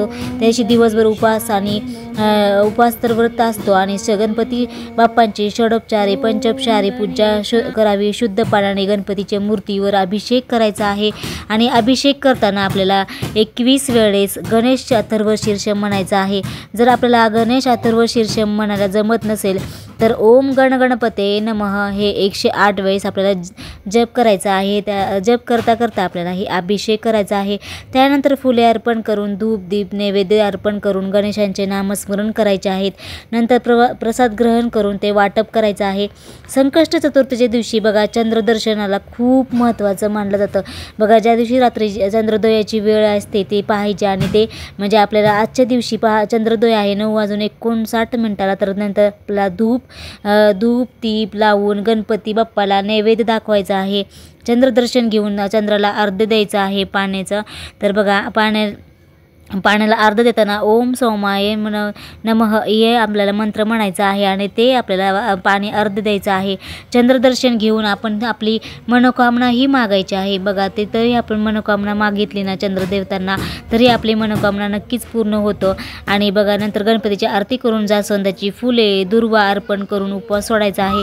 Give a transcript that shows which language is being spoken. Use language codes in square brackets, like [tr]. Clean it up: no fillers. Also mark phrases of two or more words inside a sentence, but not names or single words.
[mr] त्या दिवशी दिवसभर उपवास तर व्रत असतो आणि गणपती बाप्पांची षडोपचारे पंचोपचारे पूजा करावी। शुद्ध पाण्याने गणपतीच्या मूर्तीवर अभिषेक करायचा आहे आणि अभिषेक करताना आपल्याला 21 वेळेस गणेश अथर्व शीर्षम म्हणायचा आहे। जर आपल्याला गणेश अथर्व शीर्षम म्हणायला जमत नसेल तर [sa] ओम गण गणपते नमः [mr] हे 108 वेळेस आपल्याला जप करायचा आहे। त्या जप करता करता आपल्याला ही अभिषेक करायचा आहे। त्यानंतर फुले अर्पण करून धूप दीप नैवेद्य अर्पण करून गणेशांचे नामस्मरण करायचे आहेत। नंतर प्रसाद ग्रहण करून ते वाटप करायचं आहे। संकष्ट चतुर्थीच्या दिवशी बघा, चंद्रदर्शनाला खूप महत्त्वाचं मानलं जातं। बघा, ज्या दिवशी रात्री चंद्रोदयाची वेळ असते ते पाहायचे आणि ते म्हणजे आपल्याला आजच्या दिवशी चंद्रोदय आहे 9:59 तर नंतर आपला धूप दीप लावून गणपती बाप्पाला नैवेद्य दाखवायचा आहे। चंद्रदर्शन घेऊन चंद्राला अर्घ्य द्यायचं आहे पाण्याचं। तर बघा, पाण्याला अर्घ्य देताना [sa] ओम सौमाय नमः [mr] हे आपल्याला मंत्र म्हणायचा आहे आणि ते आपल्याला पाणी अर्घ्य द्यायचं आहे। चंद्रदर्शन घेऊन आपण आपली मनोकामना ही मागायची आहे। बघा, ते तरी आपण मनोकामना मागितली ना चंद्रदेवतांना तरी आपली मनोकामना नक्कीच पूर्ण होतं। आणि बघा, नंतर गणपतीची आरती करून जास्वंदाची फुले दुर्वा अर्पण करून उपवास सोडायचा आहे।